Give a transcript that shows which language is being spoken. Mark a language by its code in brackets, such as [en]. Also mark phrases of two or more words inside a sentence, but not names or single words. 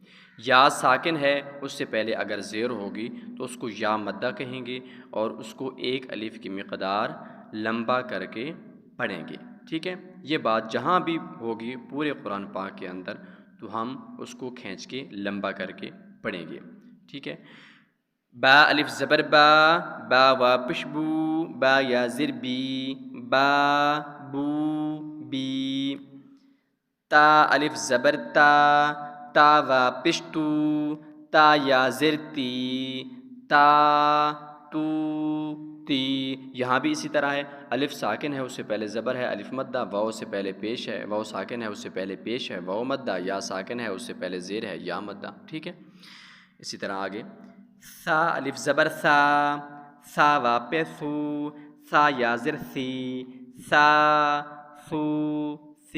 [ur] یا ساکن ہے، اس سے پہلے اگر زیر ہوگی تو اس کو یا مدہ کہیں گے اور اس کو ایک الف کی مقدار لمبا کر کے پڑھیں گے۔ ٹھیک ہے، یہ بات جہاں بھی ہوگی پورے قرآن پاک کے اندر تو ہم اس کو کھینچ کے لمبا کر کے پڑھیں گے۔ ٹھیک ہے، با الف زبر با، با وا پش بو، با یا زر بی، با بو بی۔ تا الف زبر تا، تا وا پش تو، تا یا زر تی، تا تو تی۔ یہاں بھی اسی طرح ہے، الف ساکن ہے، اس سے پہلے زبر ہے، الف مدہ، واو سے پہلے پیش ہے، واو ساکن ہے، اس سے پہلے پیش ہے، واو مدہ، یا ساکن ہے، اس سے پہلے زیر ہے، یا مدہ۔ ٹھیک ہے، اسی طرح آگے سا الف زبر سا، سا وا پہ سو، سا یا زر سی، سا سو سی۔